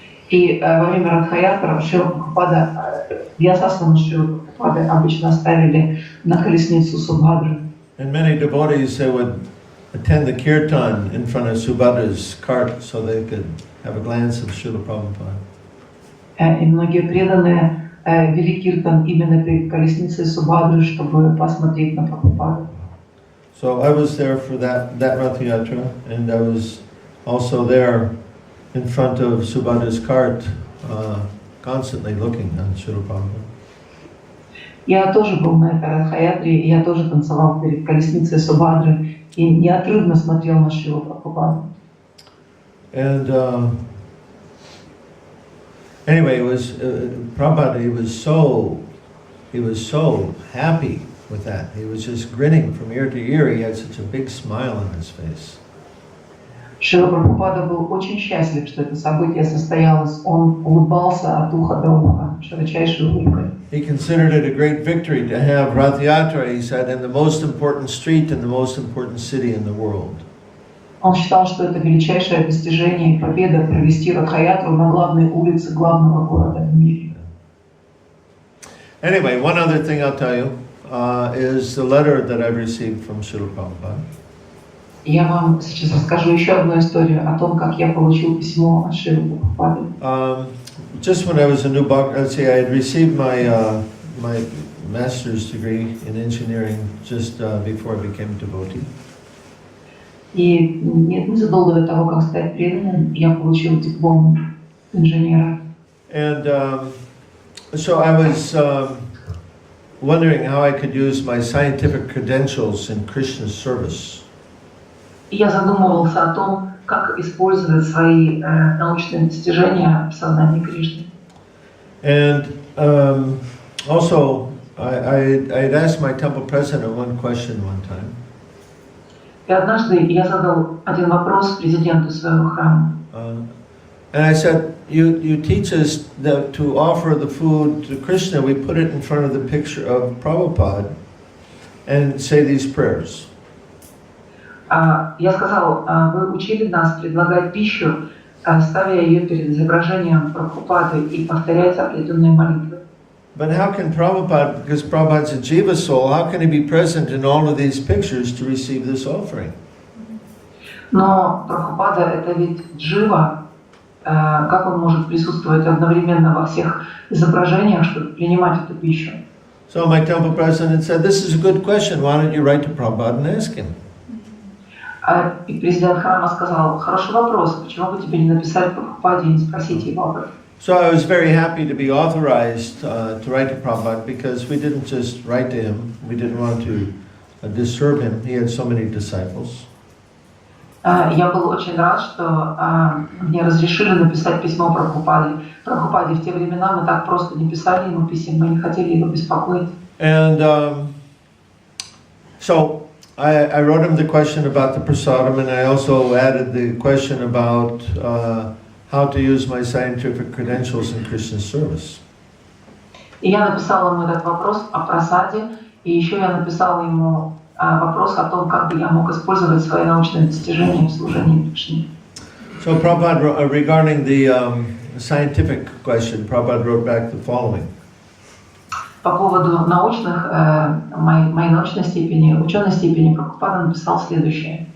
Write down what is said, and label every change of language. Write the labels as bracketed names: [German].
[Russian] И во время Радха-ятры Шрила Прабхупада, Вьясасану Шрила Прабхупады обычно ставили на колесницу Субхадры. [English] And many devotees, they would attend the kirtan in front of Subhadra's cart so they could have a glance of Srila Prabhupada. [Russian] И многие преданные вели киртан именно перед колесницей Субхадры, чтобы посмотреть на Прабхупаду. [English] So I was there for that Rath Yatra, and I was also there in front of Subhadra's cart, constantly looking on Srila Prabhupada. [Russian] Я тоже был на этой Радха-ятре, и я тоже танцевал перед колесницей Субхадры и неотрывно смотрел на Шрилу Прабхупаду. [English] And anyway, it was Prabhupada. He was so happy with that. He was just grinning from ear to ear. He had such a big smile on his face. [Russian] Шрила Прабхупада был очень счастлив, что это событие состоялось. Он улыбался от уха до уха, широчайшей улыбкой. [English] He considered it a great victory to have Rath Yatra, he said, in the most important street in the most important city in the world. [Russian] Он считал, что это величайшее достижение и победа провести Радха-ятру на главной улице главного города в мире. [English] Anyway, one other thing I'll tell you is the letter that I've received from Srila Prabhupada. [Russian] Я вам сейчас расскажу еще одну историю о том, как я получил письмо от Шрилы Прабхупады. [English] Just when I was a new let's say I had received my master's degree in engineering just before I became a devotee. [Russian] И незадолго до того, как стать преданным, я получил диплом инженера. [English] And so I was wondering how I could use my scientific credentials in Krishna's service. [Russian] И я задумывался о том, как использовать свои научные достижения в сознании Кришны. [English] And also, I had asked my temple president one question one time. [Russian] И однажды я задал один вопрос президенту своего храма. [English] And I said, you teach us that to offer the food to Krishna, we put it in front of the picture of Prabhupada and say these prayers. [Russian] Я сказал, вы учили нас предлагать пищу, ставя ее перед изображением Прабхупады и повторять определенные молитвы. [English] But how can Prabhupada, because Prabhupada's a jiva soul, how can he be present in all of these pictures to receive this offering? [Russian] Но Прабхупада это ведь джива, как он может присутствовать одновременно во всех изображениях, чтобы принимать эту пищу? [English] So my temple president said, this is a good question, why don't you write to Prabhupada and ask him? [Russian] И президент храма сказал, хороший вопрос, почему бы тебе не написать Прабхупаде и не спросить его об этом? [English] So I was very happy to be authorized to write to Prabhupada because we didn't just write to him, we didn't want to disturb him, he had so many disciples. [Russian] Я был очень рад, что мне разрешили написать письмо Прабхупаде. В те времена мы так просто не писали ему писем, мы не хотели его беспокоить. [English] And so I wrote him the question about the prasadam, and I also added the question about how to use my scientific credentials in Krishna's service. [Russian] И я написала ему этот вопрос о прасаде, и еще я написала ему вопрос о том, как бы я мог использовать свои научные достижения в служении Кришне. [English] So Prabhupada, regarding the scientific question, Prabhupada wrote back the following. [Russian] По поводу научных, моей научной степени, ученой степени, Прабхупада написал следующее.